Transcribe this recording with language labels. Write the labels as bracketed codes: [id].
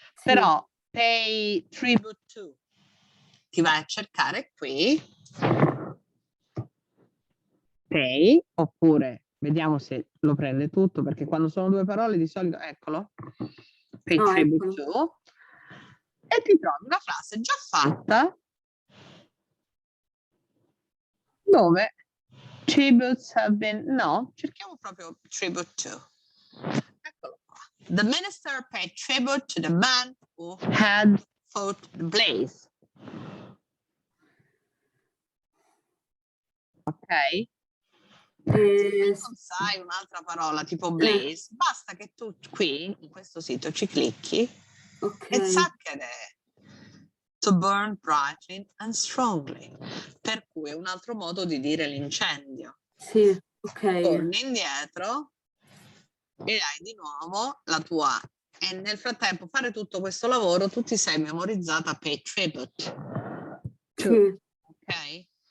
[it] Però [en] pay tribute to, [it] ti vai a cercare qui, pay, oppure vediamo se lo prende tutto, perché quando sono due parole di solito, eccolo, pay tribute to, e ti trovi una frase già fatta dove [en] tributes have been, [it] no, cerchiamo proprio tribute to. Eccolo qua. [en] The minister paid tribute to the man who had fought the blaze. Ok? [it] Se non sai un'altra parola tipo blaze, basta che tu qui, in questo sito, ci clicchi e zaccade. [en] To burn brightly and strongly. [it] Per cui è un altro modo di dire l'incendio. Sì, ok. Torni indietro e hai di nuovo la tua A. E nel frattempo fare tutto questo lavoro tu ti sei memorizzata [en] pay tribute. [it] Sì. Ok?